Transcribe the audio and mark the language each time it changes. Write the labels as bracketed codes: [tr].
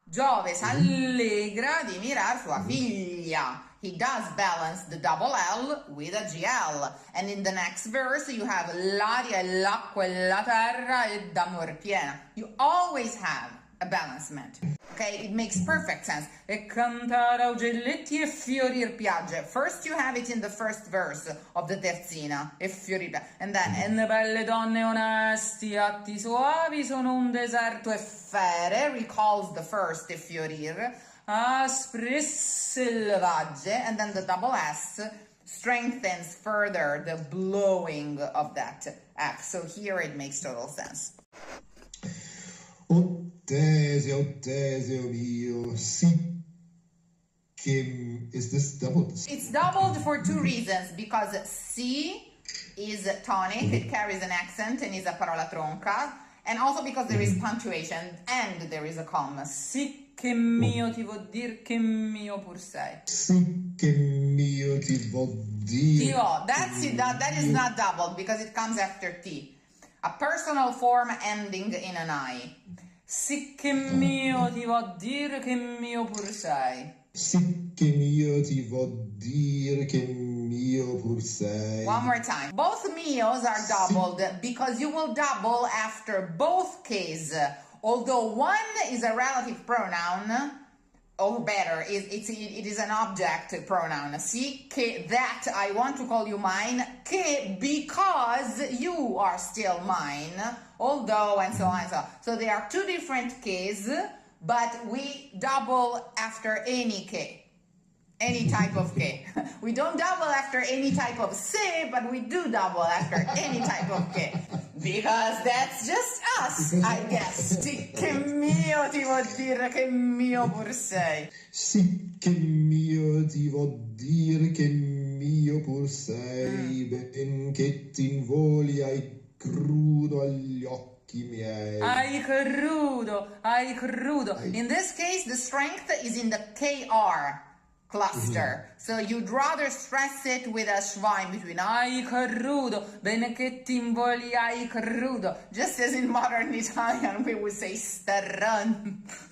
[it] Giove s'allegra di mirar sua figlia. [en] He does balance the double L with a GL. And in the next verse, you have [it] l'aria e l'acqua e la terra e d'amor piena. [en] You always have a balancement. Okay, it makes perfect sense. E cantare augelletti e fiorir piagge. First you have it in the first verse of the terzina. [it] E fiorir piagge. [en] And then, [it] e le belle donne onesti, atti soavi sono un deserto e fere, [en] recalls the first [it] e fiorir. Aspre selvagge, [en] and then the double S strengthens further the blowing of that F. So here it makes total sense. [it] Teseo mio, sì che... [en] Is this doubled? It's doubled for two reasons, because si is tonic, it carries an accent and is a parola tronca, and also because there is punctuation and there is a comma. [it] Sì che mio ti vuol dir che mio pur sei. Sì che mio ti vuol dir. [en] That is not doubled because it comes after T. A personal form ending in an I. [it] Sì che mio ti vuol dir che mio pur sei. Sì che mio ti vuol dir che mio pur sei. [en] One more time. Both mios are doubled because you will double after both case. Although one is a relative pronoun, or better, it is an object pronoun. Si, che, that, I want to call you mine, che, because you are still mine, although, and so on and so on. So there are two different ke's, but we double after any ke. Any type of ke. We don't double after any type of se, but we do double after any type of ke. Because that's just us, I guess. [it] Sì che mio ti vuol dire che mio pur sei. Sì che mio ti vuol dire che mio pur sei. Benché ti involi hai crudo agli occhi. occhi miei. Ai crudo, ai crudo. [en] In this case, the strength is in the KR cluster. So you'd rather stress it with a schwa in between. [it] Ai crudo, bene che ti invogli ai crudo. [en] Just as in modern Italian, we would say starran.